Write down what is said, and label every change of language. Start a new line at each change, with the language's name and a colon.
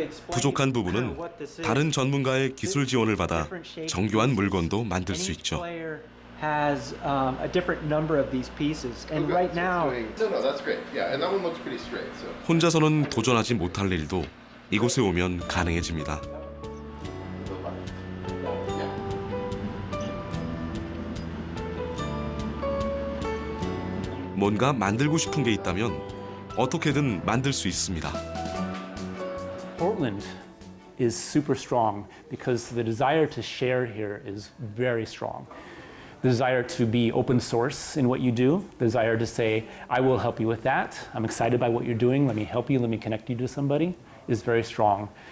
Korean: 부족한 부분은 다른 전문가의 기술 지원을 받아 정교한 물건도 만들 수 있죠.
English: Has a different number of these pieces, and right now. No, that's great. Yeah, and that one looks pretty straight. So.
Korean: 혼자서는 도전하지 못할 일도 이곳에 오면 가능해집니다. 뭔가 만들고 싶은 게 있다면 어떻게든 만들 수 있습니다.
English: Portland is super strong because the desire to share here is very strong. The desire to be open source in what you do, the desire to say, I will help you with that. I'm excited by what you're doing. Let me help you. Let me connect you to somebody is very strong.